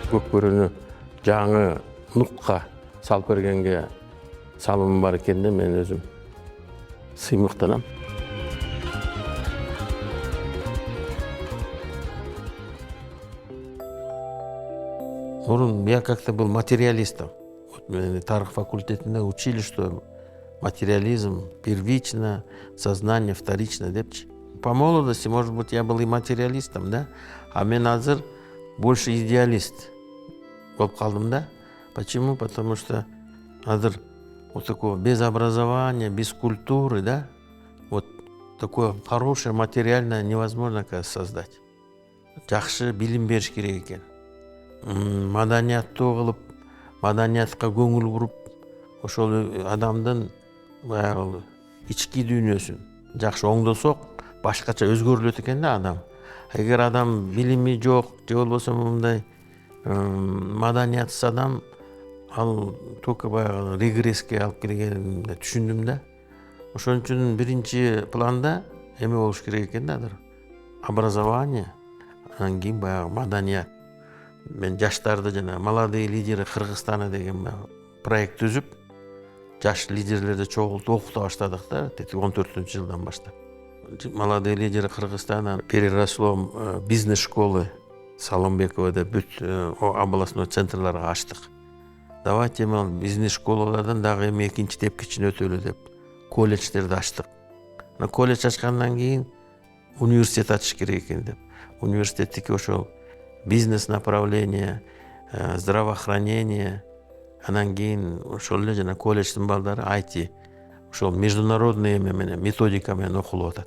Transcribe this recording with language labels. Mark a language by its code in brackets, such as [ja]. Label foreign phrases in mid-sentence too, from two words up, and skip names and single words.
[ky] өкпөрөнү жаңы нукка салып бергенге салымым бар экенине мен өзүм сыймыктанам. [ru] Мурун я как-то был материалистом. Вот [ky] тарых факультетинде [ru] учили, что материализм первично, сознание вторично депчи. По молодости, может быть, я был и материалистом, да? [ky] А мен азыр [ru] больше идеалист [ky] болуп калдым, да? [ru] Почему? Потому что азыр вот такое без образования, без культуры, да? Вот такое хорошее материальное невозможно создать. [ky] Жакшы билим бериш керек экен. Маданияттуу кылып, маданиятка көңүл буруп, ошол адамдын баягы ички дүйнөсүн жакшы оңдосок, башкача өзгөрүлөт экен да адам. Эгер адам билими жок, же болбосо мындай маданиятсыз адам, ал только баягы регресске алып келгенин түшүндүм да. Ошон үчүн биринчи планда эме болуш керек экен да, образование, анан кийин баягы маданият. Мен жаштарды жана [ru] молодые лидеры Кыргызстана [ky] деген проект түзүп, жаш лидерлерди чогултуп окута баштадык да, 14-жылдан баштап. [ru] Молодые лидеры Кыргызстана переросло бизнес школы [ky] Салымбековода бүт областной центрларга ачтык. Давайте бизнес школалардан дагы эми экинчи тепкичин өтөлү деп колледждерди ачтык. Колледж ачкандан кийин университет ачыш керек экен деп. Университеттики ошол [ru] бизнес направление, [ky] здравоохранение, анан кийин ошол эле жана колледждин балдары IT, ошол международный эме менен методика менен окулуп атат.